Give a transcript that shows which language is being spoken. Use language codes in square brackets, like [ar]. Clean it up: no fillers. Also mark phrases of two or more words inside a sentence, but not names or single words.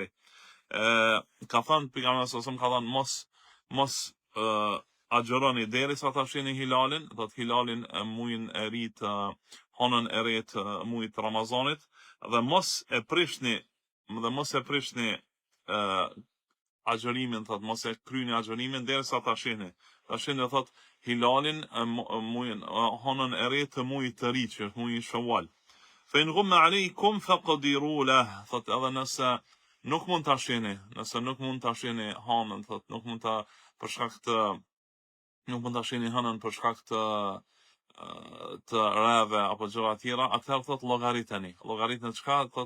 [sq] Ka thënë pejgamberi sa ka thënë mos agjëroni derisa ta shihni hilalin, do thot hilalin e muajin e ri të hënën e re të muajit të Ramazanit dhe mos e prishni agjërimin, thot mos e kryeni agjërimin derisa ta shihni. Ta shihni do thot hilalin muajin hënën e re të muajit të ri, që është muaji Shawwal. [ar] فإن غم عليكم فاقدروا له, [sq] thot edhe nëse nuk mund ta shihni hënën, thot nuk mund ta shihni hënën për shkak të rreve apo gjëra tjera, atëherë thot llogariteni çka thot